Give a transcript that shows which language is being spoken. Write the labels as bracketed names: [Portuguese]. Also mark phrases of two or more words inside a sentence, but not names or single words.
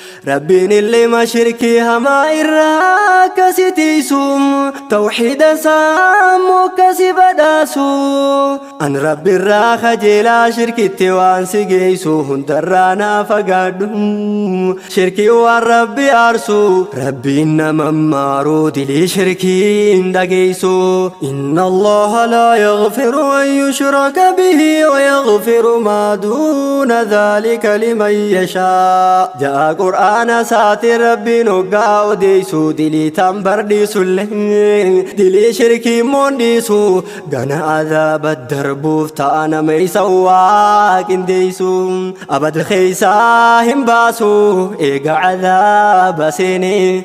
[Oromo] Rabbiin illima shirkii hamaa irraa akka si tiisu, tawxiida isaa immoo akka si badhaasu. An Rabbi irraa kajeelaa shirkitti waan si geessu hundarraa naa fagaadhu. Shirkii waan Rabbi aarsu, Rabbiin nama maaru dilii shirkii hin dhageessu. [Arabic] إن الله لا يغفر أن يشرك به ويغفر ما دون ذلك لمن يشاء. [Oromo] Ja'a Qur'aana saati Rabbiin hoggaa odeessu dilii tan bardhiisullee. Dilii shirkii moon dhiisu, gana azaaba darbuuf ta'a nama isa waa qindeessu. Abad keeysaa hin baasu, eega azaaba seene.